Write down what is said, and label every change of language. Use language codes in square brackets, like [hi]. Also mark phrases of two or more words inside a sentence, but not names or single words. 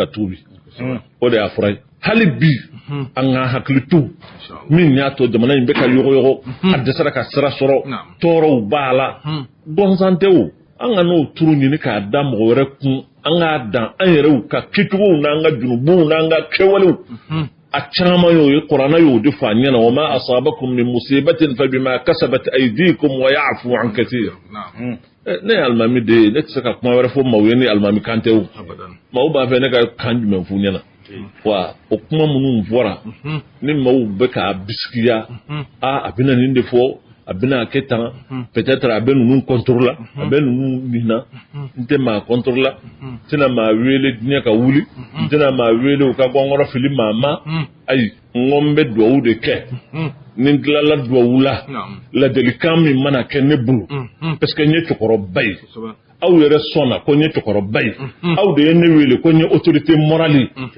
[bm] tuubi o de y'a fɔra ye hali bi an ka hakili to min y'a to jamana in bɛ ka yɔgɔyɔgɔ a dɛsɛra ka sira sɔrɔ tɔɔrɔw b'a la bɔnsan tɛ o an ka n'o turu ɲini k'a da mɔgɔ wɛrɛ kun an k'a dan an yɛrɛw ka kɛcogow n'an ka junubuw n'an ka kɛwalew a caman y'o ye kuranna y'o de fɔ a ɲɛna [ar] وما أصابكم من مصيبة فبما كسبت أيديكم ويعفو عن كثير [bm] ne ye alimami de ye ne tɛ se ka kuma wɛrɛ fɔ maaw ye ni alimami kan tɛ o maaw b'a fɛ ne ka kan jumɛn f'u ɲɛna wa o kuma minnu fɔra ni maaw bɛ k'a bisigiya a bɛna nin de fɔ a bɛna kɛ tan peut-être a bɛ ninnu contrôle la a bɛ ninnu minna n tɛ maa contrôle la n tɛna maa wele diɲɛ ka wuli n tɛna maa wele u ka gɔngɔrɔ fili maa ma ayi n ko n bɛ duwawu de kɛ ni n tilala duwawu la ladilikan min mana kɛ ne bolo [fr] parce que [bm] n ye cɛkɔrɔba ye aw yɛrɛ sɔnna ko n ye cɛkɔrɔba ye aw de ye ne wele ko n ye [fr] autorité morale